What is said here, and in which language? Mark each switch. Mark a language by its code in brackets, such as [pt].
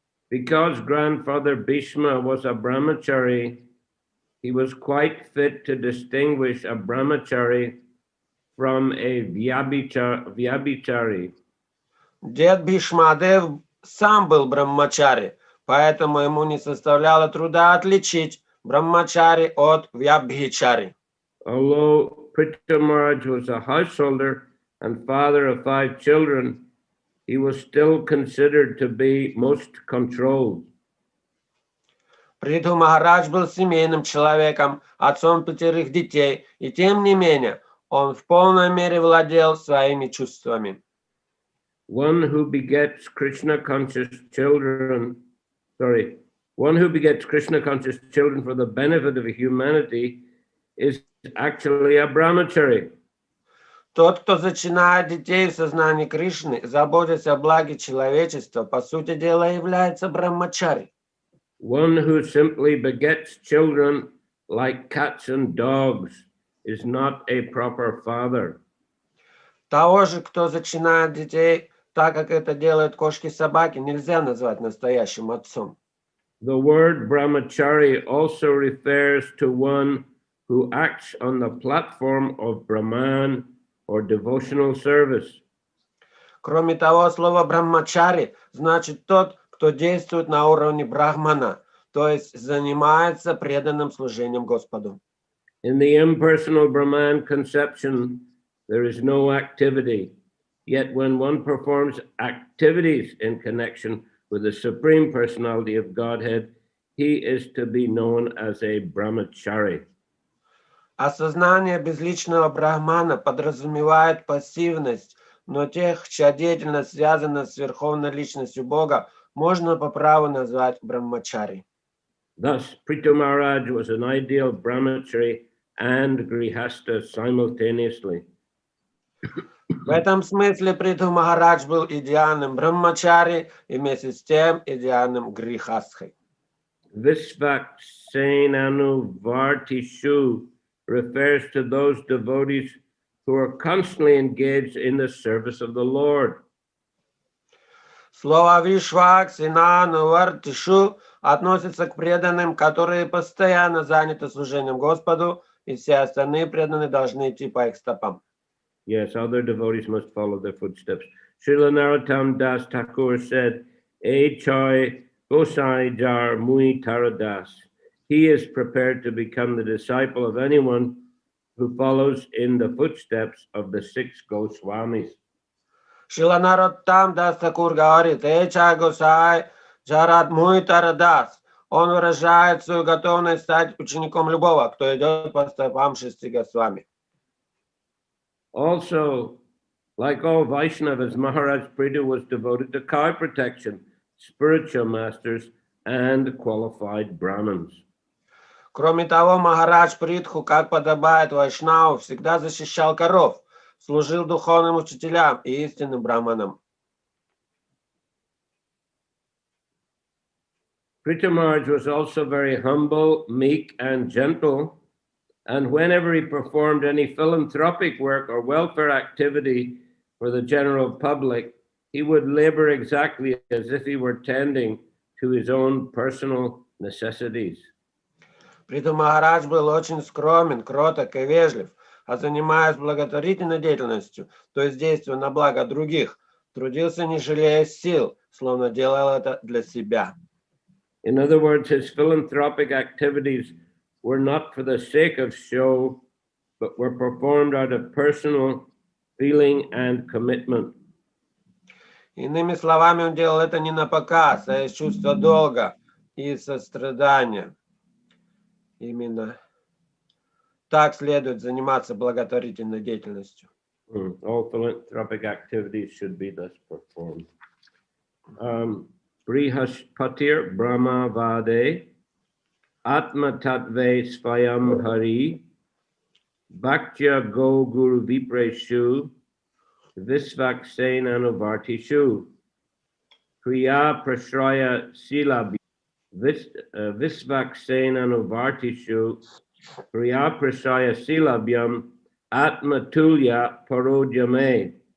[en] Because grandfather Bhishma was a brahmachari, he was quite fit to distinguish a brahmachari from a vyabhichari. [ru] Дед Бхишмадев сам был брахмачари, поэтому ему не составляло труда отличить брахмачари от вябхичари. [en] Although Prithu Maharaj was a householder and father of 5 children, he was still considered to be most controlled. [ru] Притху Махарадж был семейным человеком, отцом 5 детей, и тем не менее, он в полной мере владел своими чувствами. [en] One who begets Krishna conscious children for the benefit of humanity is actually a brahmachari. [ru] Тот, кто зачинает детей в сознании Кришны, заботясь о благе человечества, по сути дела является брахмачари. [en] One who simply begets children like cats and dogs is not a proper father. [ru] Того же, кто зачинает детей так как это делают кошки-собаки, нельзя назвать настоящим отцом. [en] The word brahmachari also refers to one who acts on the platform of Brahman or devotional service. [ru] Кроме того, слово брахмачари значит тот, кто действует на уровне брахмана, то есть занимается преданным служением Господу. [en] In the impersonal Brahman conception, there is no activity. Yet when one performs activities in connection with the Supreme Personality of Godhead, he is to be known as a brahmachari. [ru] Осознание безличного брахмана подразумевает пассивность, но тех, чья деятельность связана с верховной личностью Бога, можно по праву назвать брахмачари. [en] Thus, Prithu Maharaj was an ideal brahmachari and grihasta simultaneously. [ru] В этом смысле Притху Махарадж был идеальным брахмачари и вместе с тем идеальным грихастхой. [en] Visvaksenanu Vartishu refers to those devotees who are constantly engaged in the service of the Lord. [ru] Слово «вишвак», «синану», «вартишу» относится к преданным, которые постоянно заняты служением Господу, и все остальные преданные должны идти по их стопам. [en] Yes, other devotees must follow their footsteps. Srila Narottam Das Thakur said, [bn] "E choi gosai jar mui taradas." [en] He is prepared to become the disciple of anyone who follows in the footsteps of the 6 Goswamis. [ru] Шрила Нароттам Дас Тхакур говорит: [bn] «Эча госай джарат муй тарадас». [ru] Он выражает свою готовность стать учеником любого, кто идет по стопам 6 Госвами. [en] Also, like all Vaishnavas, Maharaj Prithu was devoted to cow protection, spiritual masters, and qualified Brahmins. [ru] Кроме того, Махарадж Притху, как подобает вайшнаву, всегда защищал коров, служил духовным учителям и истинным браманам. [en] Prithu Maharaj was also very humble, meek, and gentle. And whenever he performed any philanthropic work or welfare activity for the general public, he would labor exactly as if he were tending to his own personal necessities. [ru] Притху Махарадж был очень скромен, кроток и вежлив, а занимаясь благотворительной деятельностью, то есть действуя на благо других, трудился не жалея сил, словно делал это для себя. [en] In other words, his philanthropic activities were not for the sake of show, but were performed out of personal feeling and commitment. [ru] Иными словами, он делал это не на показ, а из чувства долга и сострадания. Именно так следует заниматься благотворительной деятельностью. [en] All philanthropic activities should be thus performed. [sa] Brihaspatir Brahma Vade Atma Tatve Svayam Hari Bhaktya Go Guru Vipreshu Visvaksen Anuvartishu Kriya Prashraya Silabhi Visvaksen Anuvartishu Kriya Prashraya Silabhyam Atma Tulya Parodhyame.